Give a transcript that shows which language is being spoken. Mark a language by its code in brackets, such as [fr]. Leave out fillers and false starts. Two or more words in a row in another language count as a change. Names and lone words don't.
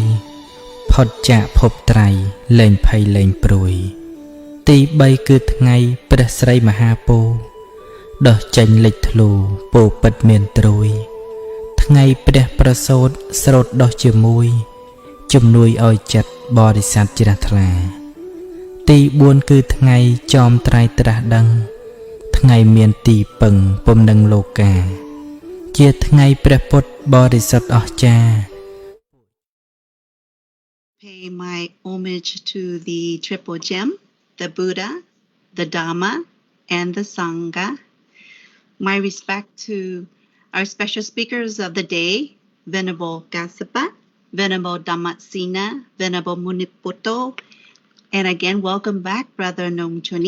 [km] ផុតចាកភពត្រៃលែងភ័យលែងព្រួយទី3គឺថ្ងៃព្រះស្រីមហាពោធិ៍ដោះចេញលេចធ្លូពោពិតមានត្រួយថ្ងៃព្រះប្រសូតស្រោតដោះជាមួយជំនួយឲ្យចិត្តបរិស័ទជ្រះថ្លាទី4គឺថ្ងៃចោមត្រៃត្រាស់ដឹងថ្ងៃមានទីពឹងពំនឹងលោកាជាថ្ងៃព្រះពុទ្ធបរិសុទ្ធអស្ចារ្យ [en] Pay my homage to the triple gem, the Buddha, the Dhamma, and the Sangha. My respect to our special speakers of the day, Venerable Kassapa, Venerable Dhammasena, Venerable Munipoto, and again, welcome back, Brother Nomchuni.